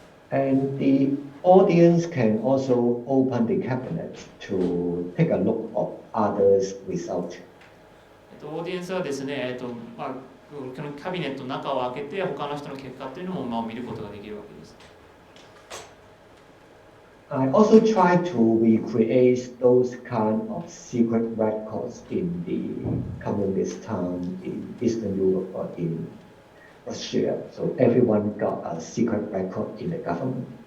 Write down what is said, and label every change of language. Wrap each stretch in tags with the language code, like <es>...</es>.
<en>And the audience can also open the cabinet to take a look of others' results.</en> <ja>オーディエンスはですね、このキャビネットの中を開けて他の人の結果というのも見ることができるわけです。</ja> <en>I also try to recreate those kind of secret records in the communist time in Eastern Europe or in Russia. So everyone got a secret record in the government.</en>